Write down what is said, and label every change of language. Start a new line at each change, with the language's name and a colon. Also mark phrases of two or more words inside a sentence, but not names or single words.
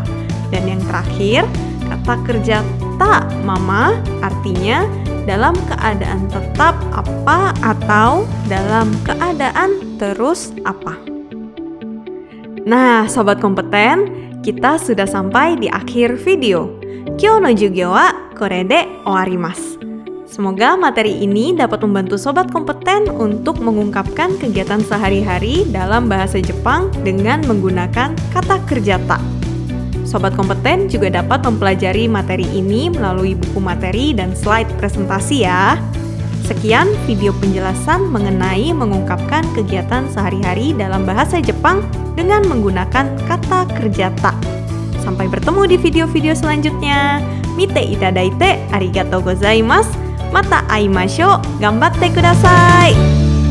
Indonesian: Dan yang terakhir, kata kerja
Japanese: たまま,
Indonesian: artinya dalam keadaan tetap apa atau dalam keadaan terus apa. Nah, sobat kompeten, kita sudah sampai di akhir video.
Japanese: 今日の授業はこれで終わります.
Indonesian: Semoga materi ini dapat membantu sobat kompeten untuk mengungkapkan kegiatan sehari-hari dalam bahasa Jepang dengan menggunakan kata kerja ta. Sobat kompeten juga dapat mempelajari materi ini melalui buku materi dan slide presentasi ya. Sekian video penjelasan mengenai mengungkapkan kegiatan sehari-hari dalam bahasa Jepang dengan menggunakan kata kerja ta. Sampai bertemu di video-video selanjutnya.
Japanese: 見ていただいてありがとうございます。また会いましょう. 頑張ってください.